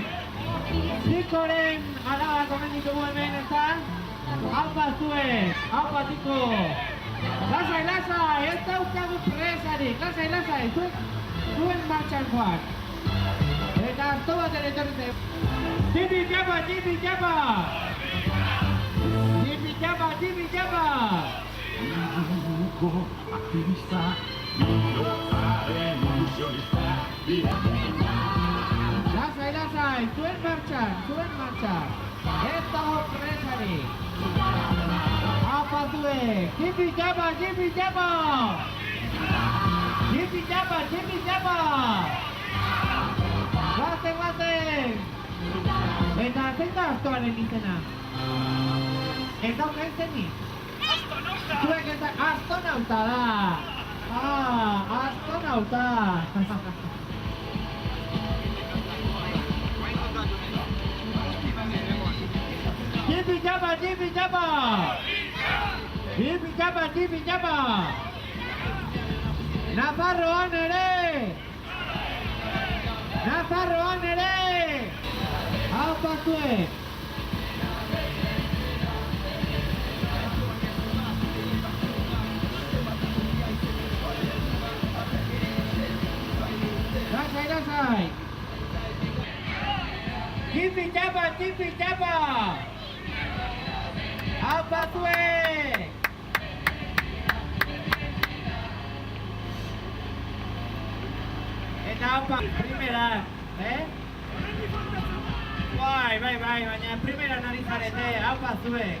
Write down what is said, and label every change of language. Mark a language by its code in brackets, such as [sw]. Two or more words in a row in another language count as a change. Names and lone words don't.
[eu] Tikoren alaba komen ditugu hemen, ezta? Apa zuek! Apa tiko! Lasai, lasai! Ez daukagu presarik! Lasai, lasai! Zuen martxan joan! Eta asto bat ere etorri zaigu! Jipi japa, jipi japa! Jipi japa, jipi japa! Munduko aktivista, bihotzaren ilusionista, Lasai, lasai! Zuen martxan, zuen martxan! Ez dago presarik! Apa zuek! Jipi japa, jipi japa! Jipi japa, jipi japa! Guazen, guazen! Eta zein da astoaren izena? Ez dauka izenik? Zuek ez da... Astonauta da! Astonauta! Jipi japa, jipi japa! Jipi japa, jipi japa! Nafarroan ere! Nafarroan ere! Aupa zuek! Lasai, lasai! Jipi japa, jipi japa! Aupa zuek! Eta aupa, primeran, Bai, baina primeran ari zarete, aupa zuek!